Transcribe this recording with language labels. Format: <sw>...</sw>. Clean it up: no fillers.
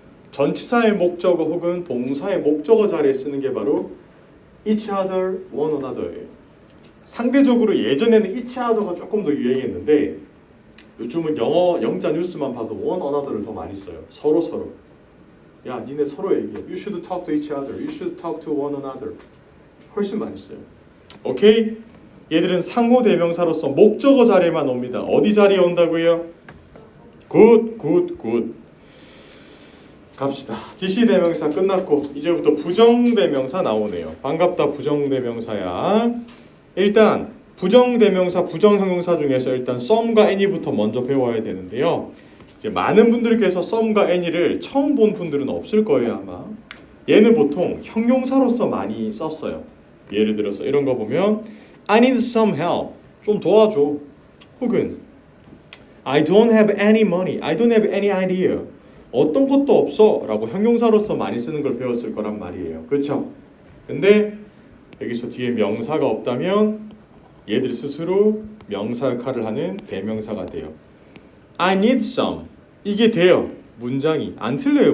<ko>전치사의 목적어 혹은 동사의 목적어 자리에 쓰는 게 바로 each other, one another예요. 상대적으로 예전에는 each other가 조금 더 유행했는데 요즘은 영자 뉴스만 봐도 one another를 더 많이 써요. 서로. 야, 니네 서로 얘기해.</ko> <en>You should talk to each other. You should talk to one another.</en> <ko>훨씬 많이 써요. 오케이? 얘들은 상호 대명사로서 목적어 자리에만 옵니다. 어디 자리에 온다고요? 굿. 갑시다. 지시 대명사 끝났고 이제부터 부정 대명사 나오네요. 반갑다 부정 대명사야. 일단 부정 대명사, 부정 형용사 중에서 일단 some과 any부터 먼저 배워야 되는데요. 이제 많은 분들께서 some과 any를 처음 본 분들은 없을 거예요 아마. 얘는 보통 형용사로서 많이 썼어요. 예를 들어서 이런 거 보면</ko> <en>I need some help.</en> <ko>좀 도와줘.</ko> <en>혹은 I don't have any money. I don't have any idea.</en> <ko>어떤 것도 없어 라고 형용사로서 많이 쓰는 걸 배웠을 거란 말이에요. 그렇죠? 근데 여기서 뒤에 명사가 없다면 얘들 스스로 명사 역할을 하는 대명사가 돼요.</ko> <en>I need some.</en> <ko>이게 돼요. 문장이 안 틀려요.</ko>